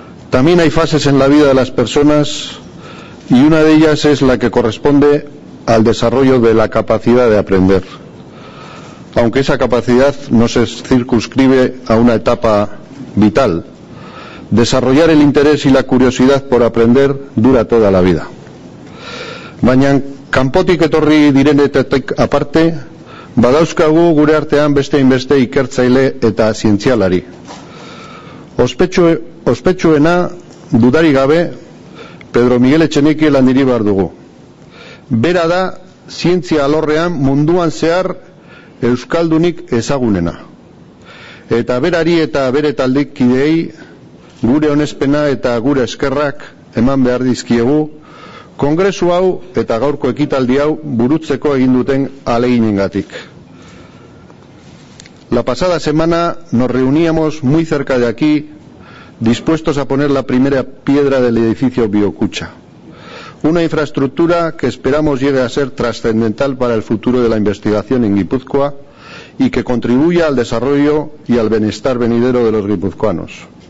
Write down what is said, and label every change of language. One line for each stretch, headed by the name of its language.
Spanish: También hay fases en la vida de las personas y una de ellas es la que corresponde al desarrollo de la capacidad de aprender. Aunque esa capacidad no se circunscribe a una etapa vital. Desarrollar el interés y la curiosidad por aprender dura toda la vida.
Basque: Baina kanpotik etorri direnetetik aparte, badauzkagu gure artean beste inbeste ikertzaile eta zientzialari. Ospetsuena, dudari gabe, Pedro Miguel Etxeniki landiri behar dugu. Bera da, zientzia alorrean munduan zehar euskaldunik ezagunena. Eta berari eta bere taldekideei gure onespena eta gure eskerrak eman behar dizkiegu, kongresu hau eta gaurko ekitaldi hau burutzeko egin duten ahaleginengatik.
Spanish: La pasada semana nos reuníamos muy cerca de aquí, dispuestos a poner la primera piedra del edificio Biokutxa. Una infraestructura que esperamos llegue a ser trascendental para el futuro de la investigación en Guipúzcoa y que contribuya al desarrollo y al bienestar venidero de los guipuzcoanos.